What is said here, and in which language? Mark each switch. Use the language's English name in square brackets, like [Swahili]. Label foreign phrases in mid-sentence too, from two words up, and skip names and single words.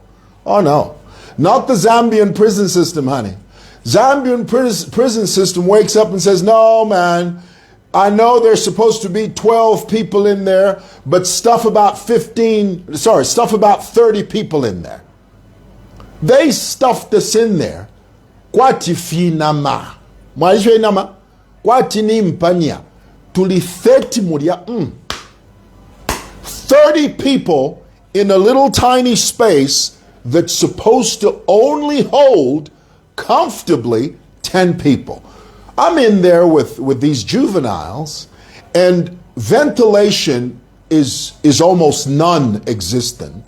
[English] Oh no, not the Zambian prison system, honey. Zambian prison system wakes up and says, no, man, I know there's supposed to be 12 people in there, but stuff about 30 people in there. They stuffed us in there. [Bemba] Kwati finama. Mwaishwe nama. Kwati ni mpanya. Tuli 30 muria. [English] 30 people in a little tiny space that's supposed to only hold comfortably 10 people. I'm in there with these juveniles, and ventilation is almost non-existent, okay?